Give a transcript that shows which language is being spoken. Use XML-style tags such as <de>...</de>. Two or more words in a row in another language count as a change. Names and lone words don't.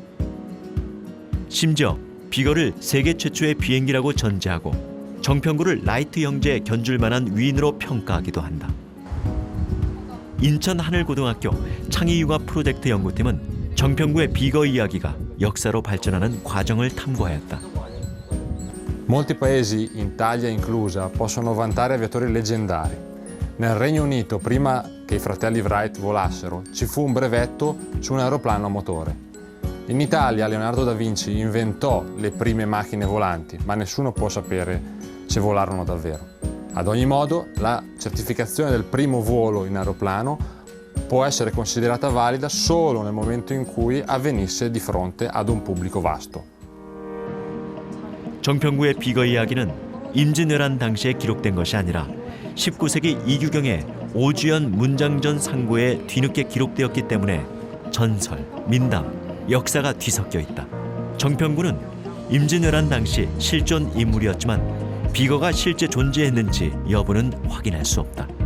<ko>심지어 비거를 세계 최초의 비행기라고 전제하고 정평구를 라이트 형제에 견줄 만한 위인으로 평가하기도 한다. 인천 하늘고등학교 창의융합 프로젝트 연구팀은 정평구의 비거 이야기가 역사로 발전하는 과정을 탐구하였다.</ko> <it>Molti paesi, Italia inclusa, possono vantare aviatori leggendari. Nel Regno Unito, prima che i fratelli Wright volassero, ci fu un brevetto su un aeroplano a motore. In Italia, Leonardo da Vinci inventò le prime macchine volanti, ma nessuno può sapere se volarono davvero. Ad ogni modo, la certificazione del primo volo in aeroplano può essere considerata valida solo nel momento in cui avvenisse di fronte ad un pubblico vasto.</it> <ko>정평구의 비거 이야기는 임진왜란 당시에 기록된 것이 아니라 19세기 이규경의 오주연 문장전 상고에 뒤늦게 기록되었기 때문에 전설, 민담, 역사가 뒤섞여 있다. 정평구는 임진왜란 당시 실존 인물이었지만 비거가 실제 존재했는지 여부는 확인할 수 없다.</ko>